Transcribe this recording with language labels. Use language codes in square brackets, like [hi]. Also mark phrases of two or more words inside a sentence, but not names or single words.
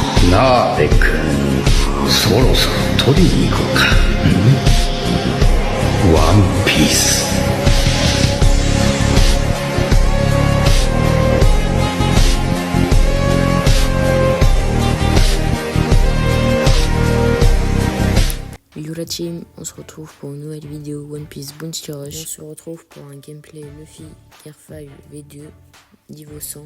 [ja] ナーベ君、そろそろ取りに行こうか。ワンピース。 [fr] Yo la team, on se retrouve pour une nouvelle vidéo One Piece Bounty Rush. On se retrouve pour un gameplay Luffy Gear 5 V2 niveau 100.